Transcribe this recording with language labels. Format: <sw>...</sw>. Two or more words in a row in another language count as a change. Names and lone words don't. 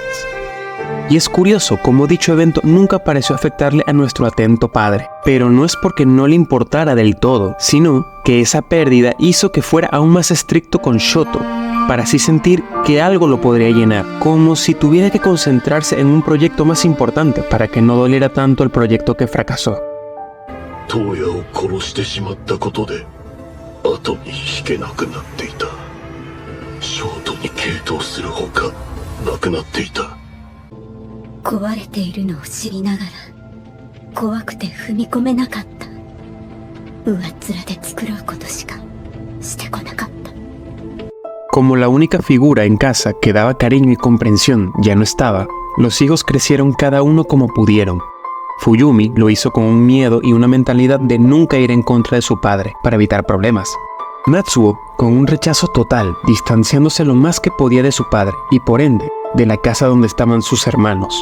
<es>Y es curioso cómo dicho evento nunca pareció afectarle a nuestro atento padre, pero no es porque no le importara del todo, sino que esa pérdida hizo que fuera aún más estricto con Shoto, para así sentir que algo lo podría llenar, como si tuviera que concentrarse en un proyecto más importante para que no doliera tanto el proyecto que fracasó.</es> <ja>Toya を殺してしまったことで後に引けなくなっていた。ショートに傾倒するほかなくなっていた。壊れているのを知りながら怖くて踏み込めなかった。上っ面で作ろうことしかしてこなかった。</ja> <es>Como la única figura en casa que daba cariño y comprensión ya no estaba, los hijos crecieron cada uno como pudieron. Fuyumi lo hizo con un miedo y una mentalidad de nunca ir en contra de su padre para evitar problemas. Natsuo con un rechazo total, distanciándose lo más que podía de su padre y por ende de la casa donde estaban sus hermanos.</es>